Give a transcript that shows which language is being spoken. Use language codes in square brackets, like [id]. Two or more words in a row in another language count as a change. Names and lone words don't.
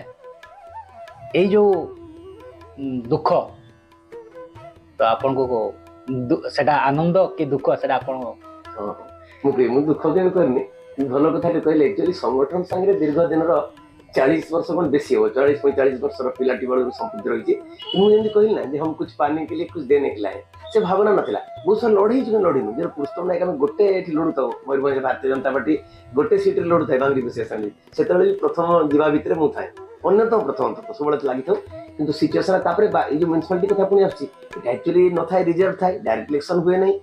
[or] ଏଇ ଯେଉଁ ଦୁଃଖ ତ ଆପଣଙ୍କୁ ସେଟା ଆନନ୍ଦ କି ଦୁଃଖ ସେଟା ଆପଣ? ମୁଁ ଦୁଃଖ କେବେ କରିନି, ଭଲ କଥାଟେ କହିଲେ। ଆକ୍ଚୁଆଲି ସଂଗଠନ ସାଙ୍ଗରେ ଦୀର୍ଘ ଦିନର 40 ବର୍ଷ କ'ଣ ବେଶୀ ହବ, 40-45 ବର୍ଷର ପିଲାଟି ବେଳରୁ ସମ୍ପୃକ୍ତି ରହିଛି। ମୁଁ ଯେମିତି କହିଲି ନା ଯେ [hi] हम कुछ पाने के लिए कुछ देने के लिए, [or] ସେ ଭାବନା ନଥିଲା। ବହୁତ ସାରା ଲଢ଼େଇଛୁ କିନ୍ତୁ ଲଢ଼ିନୁ। ଯେହେତୁ ପୁରୁଷୋତ୍ତମ ନାୟକ ଆମେ ଗୋଟେ ଏଠି ଲଢ଼ୁଥାଉ, ମୟୂରଭଞ୍ଜ ଭାରତୀୟ ଜନତା ପାର୍ଟି ଗୋଟେ ସିଟ୍ରେ ଲଢ଼ୁଥାଏ ବାଙ୍ଗରି ବସି ଆସନ୍ତି। ସେତେବେଳେ ବି ପ୍ରଥମ ଯିବା ଭିତରେ ମୁଁ ଥାଏ, ଅନ୍ୟତମ ପ୍ରଥମ ସବୁବେଳେ ଲାଗିଥାଉ। କିନ୍ତୁ ସିଚୁଏସନ୍ ତାପରେ ଏଇ ଯେଉଁ ମ୍ୟୁନିସିପାଲିଟି କଥା ପୁଣି ଆସୁଛି, ଏଇଟା ଆକ୍ଚୁଆଲି ନଥାଏ, ରିଜର୍ଭ ଥାଏ, ଡାଇରେକ୍ଟ ଇଲେକ୍ସନ୍ ହୁଏ ନାହିଁ।